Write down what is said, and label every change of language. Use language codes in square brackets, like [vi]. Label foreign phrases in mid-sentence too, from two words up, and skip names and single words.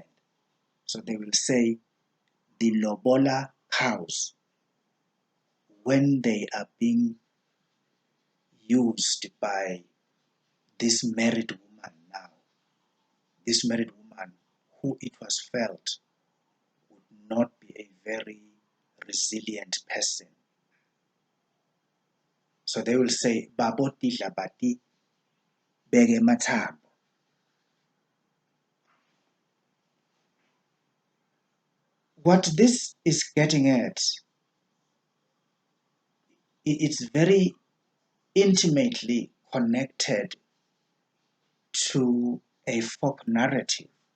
[en] So they will say the lobola cows, when they are being used by this married woman now, this married woman who it was felt would not be a very resilient person. So they will say, [ss] Babotidla bati bege mathambo. [en] What this is getting at, it's very intimately connected to a folk narrative.